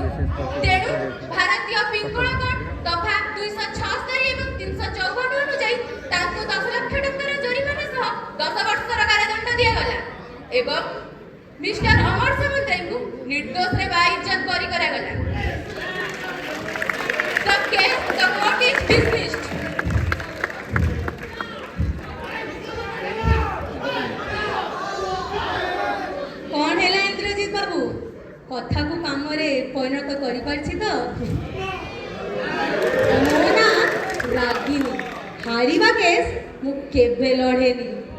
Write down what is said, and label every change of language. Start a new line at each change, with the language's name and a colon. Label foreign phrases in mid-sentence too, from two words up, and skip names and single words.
Odia: ତେଣୁ ଭାରତୀୟ ପିଙ୍ଗଳ କୋଡ୍ ଦଫା 276 ଏବଂ 354 ଅନୁଯାୟୀ ତାଙ୍କୁ 10 ଲକ୍ଷ ଟଙ୍କାର ଜରିମାନା ସହ 10 ବର୍ଷର କାରାଦଣ୍ଡ ଦିଆଗଲା ଏବଂ ମିଷ୍ଟର ଅମର ସାମନ୍ତରାୟଙ୍କୁ ନିର୍ଦ୍ଦୋଷରେ ବାଇଜ୍ଜତ ବରୀ କରାଗଲା।
English: The court is dismissed.
Odia: କଣ ହେଲା ଇନ୍ଦ୍ରଜିତ ବାବୁ, କଥାକୁ କାମରେ ପରିଣତ କରିପାରିଛି ତ? ମୋ ନାଁ ରାଗିନୀ, ହାରିବା କେସ୍ ମୁଁ କେବେ ଲଢ଼େନି।